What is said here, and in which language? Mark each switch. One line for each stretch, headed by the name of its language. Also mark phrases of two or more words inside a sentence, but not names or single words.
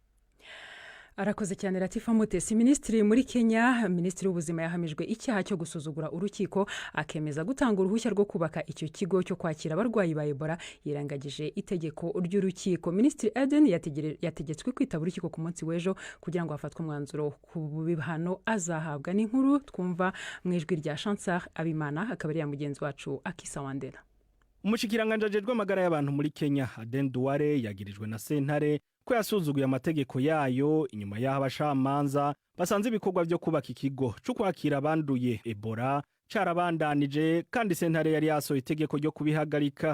Kinyarwanda: Arakoze cyane Latifa Mutesi. Minisitiri muri Kenya, Minisitiri w'ubuzima yahamijwe icyaha cyo gusuzugura urukiko akemeza gutanga uruhushya rwo kubaka icyo kigo cyo kwakira abarwayi ba Ebola yirangagije itegeko ry'urukiko. Minisitiri Eden yategetswe kwitaba urukiko ku munsi w'ejo kugira ngo hafatwe umwanzuro ku bihano azahabwa. N'inkuru twumva mu ijwi rya Chancellor Abimana akaba ari ya mugenzi wacu Akisa Wandera.
Rundi: Umushikiranganje ajejwe amagara y'abantu muri Kenya Aden Duale yagirijwe na sentare ko yasuzuguye amategeko yayo inyuma y'aho abashamanza basanze ibikorwa byo kubaka ikigo cyo kwakira abanduye Ebola carabandanije kandi sentare yari yasohoye itegeko ryo kubihagarika.